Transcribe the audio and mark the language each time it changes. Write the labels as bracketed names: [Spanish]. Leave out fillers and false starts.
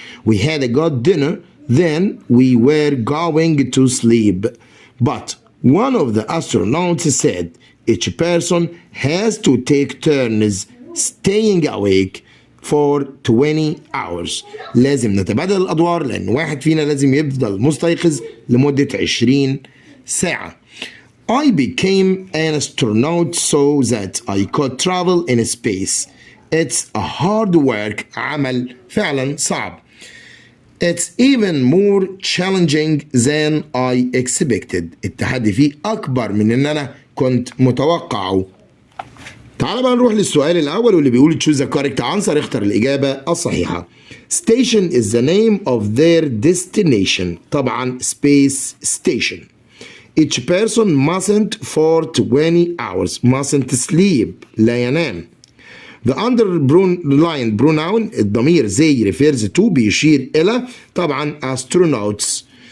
[English] we had a good dinner then we were going to sleep but one of the astronauts said each person has to take turns staying awake for 20 hours. [Arabic] لازم نتبادل الأدوار لأن واحد فينا لازم يفضل مستيقظ لمدة 20 ساعة. [English] I became an astronaut so that I could travel in space. It's a hard work. [Arabic] عمل فعلا صعب. [English] It's even more challenging than I expected. [Arabic] التحدي فيه أكبر من إن أنا كنت متوقعه. تعال بقى نروح للسؤال الأول واللي بيقول [English] choose the correct answer. [Arabic] اختر الإجابة الصحيحة. [English] Station is the name of their destination. طبعا space station. Each person mustn't for 20 hours. Mustn't sleep. [Arabic] لا ينام. [English] The underlined pronoun الضمير they refers to بيشير إلى طبعا astronauts.